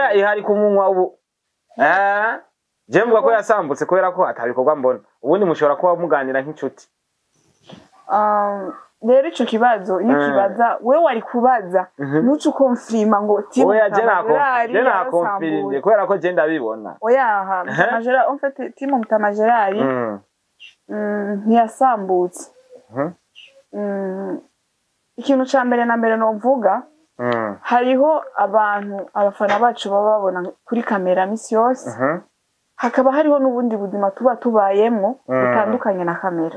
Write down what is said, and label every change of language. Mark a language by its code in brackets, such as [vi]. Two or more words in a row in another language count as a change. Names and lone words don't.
[rn] Oya ihari ku munwa ubu je mvuga ko yasambutse kubera ko atabikorwa mbona ubundi mushobora kuba muganira nk'inshuti. Rero ico kibazo iyo kibaza we wari kubaza nucu confirma ngo team Mutama Gerard yarasambuze kubera ko je ndabibona. Oya Mutama Gerard [fr] en fait [rn] team Mutama Gerard ntiyasambutse. Ikintu ca mbere na mbere no mvuga hariho abantu abafana bacu baba babona kuri kamera misi yose hakaba hariho n'ubundi buzima tuba tubayemwo butandukanye na kamera.